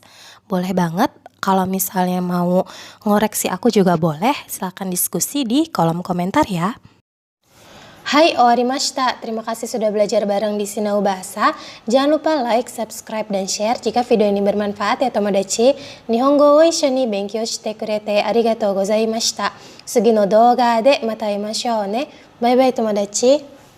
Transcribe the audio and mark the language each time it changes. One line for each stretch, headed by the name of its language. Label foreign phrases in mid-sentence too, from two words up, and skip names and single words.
Indonesian: Boleh banget. Kalau misalnya mau ngoreksi aku juga boleh. Silahkan diskusi di kolom komentar ya.
Japanese: はい、終わりました.
Indonesian: Terima kasih sudah belajar bareng di Sinau Bahasa. Jangan lupa like, subscribe, dan share jika video ini bermanfaat ya tomodachi.
Japanese: 日本語を一緒に勉強してくれてありがとうございました. 次の動画でまた会いましょうね.
English: Bye bye tomodachi.